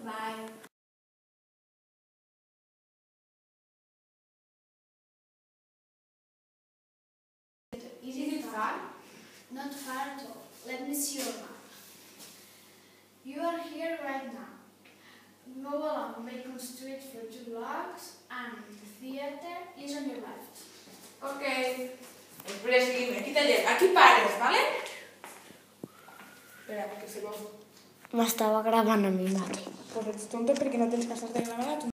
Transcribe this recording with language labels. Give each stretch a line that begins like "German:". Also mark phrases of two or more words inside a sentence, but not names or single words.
English: Bye. Is it far? Not far at all. Let me see your map. You are here right now. Go along Bacon Street for 2 blocks and the theater is on your left.
Spanish: Ok. Espera, seguime. Quítate. Aquí pares, ¿vale? Espera, que se lo...
Catalan: M'estava gravant a mi mateix. Pues ets tonto perquè no tens que estar-te gravant a tu.